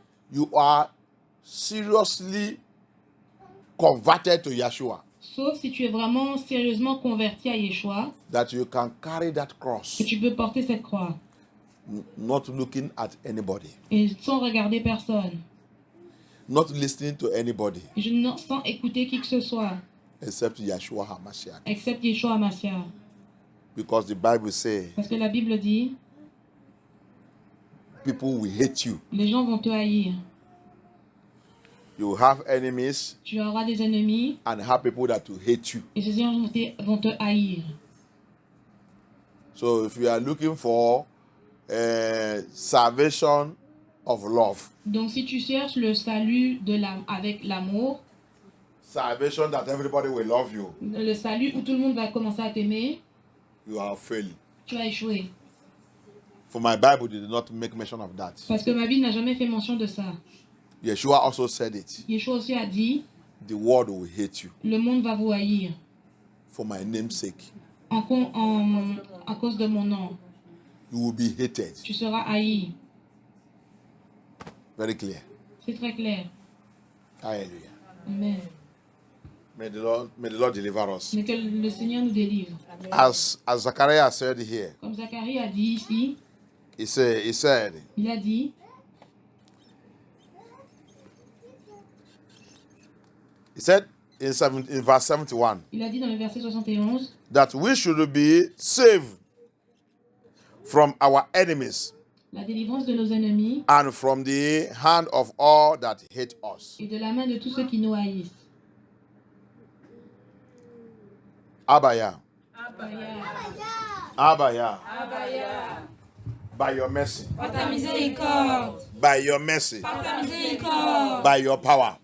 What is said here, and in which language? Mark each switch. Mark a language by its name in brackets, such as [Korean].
[English] you are seriously converted to Yeshua, [French] sauf si tu es vraiment sérieusement converti à Yeshua, [English] that you can carry that [French] que [English] cross, [French] tu peux porter cette croix. [English] not looking at anybody, [French] Et sans regarder personne. [English] not listening to anybody, [French] Sans écouter qui que ce soit. [English] except Yeshua HaMashiach. Except Yeshua Mashiach. Because the Bible says, [French] Parce que la Bible dit, [English] people will hate you. [French] les gens vont te haïr. [English] You have enemies [French] Tu auras des ennemis [English] and have people that will hate you. [French] et ces gens vont te haïr. [English] So if you are looking for salvation of love, [French] Donc si tu cherches le salut avec l'amour, [English] salvation that everybody will love you, [French] le salut où tout le monde va commencer à t'aimer, [English] you are failing. [French] tu as échoué. [English] For my Bible did not make mention of that. [French] Parce que ma Bible n'a jamais fait mention de ça. [English] Yeshua also said it. [French] Yeshua aussi a dit, [English] The world will hate you [French] le monde va vous haïr [English] for my name's sake. [French] à cause de mon nom. [English] You will be hated. [French] Tu seras haï. [English] Very clear. [French] C'est très clair. Hallelujah. Amen. [English] May the Lord deliver us. [French] Mais que le Seigneur nous délivre. [English] As Zachariah said here, [French] Comme Zacharie a dit ici, [English] he said, [French] il a dit, [English] in verse 71, [French] il a dit dans le verset 71, [English] that we should be saved from our enemies [French] la délivrance de nos ennemis [English] and from the hand of all that hate us. [French] et de la main de tous ceux qui nous haïssent. Abaya. Abaya. [English] By your mercy. [French] Par ta miséricorde, [English] By your mercy. [French] par ta miséricorde, [English] By your power.